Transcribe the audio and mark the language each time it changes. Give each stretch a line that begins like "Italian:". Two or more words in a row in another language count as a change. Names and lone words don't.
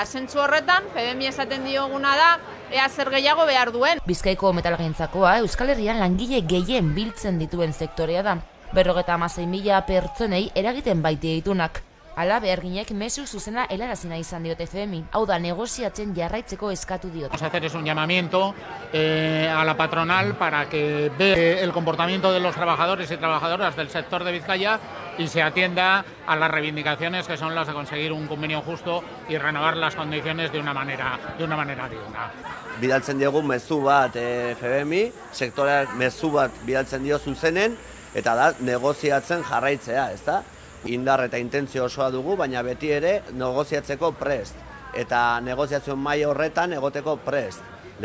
Basque: Zentzu horretan, FBMi esaten dioguna da, ea zer gehiago behar duen. Bizkaiko metalgintzakoa Euskal Herrian langile gehien biltzen dituen sektorea da. 56.000 pertsonei eragiten baite ditunak. Hala, beharginek mezu zuzena helarazi nahi izan diote FBMi. Hau da, negoziatzen jarraitzeko eskatu diote.
Spanish: Vamos a hacer un llamamiento a la patronal para que vea el comportamiento de los trabajadores y trabajadoras del sector de Vizcaya y se atienda a las reivindicaciones que son las de conseguir un convenio justo y renovar las condiciones de una manera digna.
Basque: Bidaltzen diogu mezu bat FBMi, sektoreak mezu bat bidaltzen dio zuzenen, eta da negoziatzen jarraitzea, ezta? Indar eta intentzio osoa dugu, baina beti ere negoziatzeko prest. Eta negoziazio maila horretan egoteko prest.